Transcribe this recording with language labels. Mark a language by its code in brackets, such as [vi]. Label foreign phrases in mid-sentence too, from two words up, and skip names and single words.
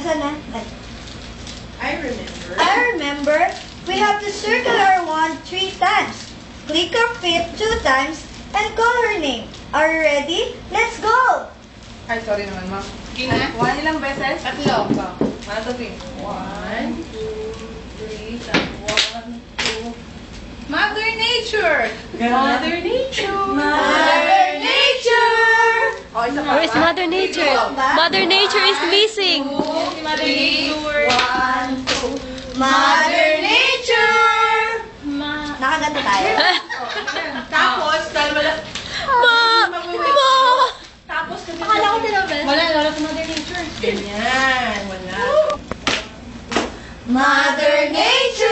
[en] I remember. I remember. We have to circle our wand 3 times. Click our feet 2 times and call her name. Are you ready? Let's go! [tl] Ay, sorry naman, ma'am. Gina? One ilang beses? Tatlo. Ano to, 1, 2, 3, 1, 2. Mother Nature! Mother Nature! Mother Nature! Oh, isa pa. [en] Where is Mother Nature? Mother Nature is missing. [tl] Si Mother Nature. 1, 2. Mother Nature! Ma. Nakaganda tayo. Tapos, dahil wala. Tapos, kasi Akala ko tinapos. wala si Mother Nature. Ganyan, wala. Mother Nature!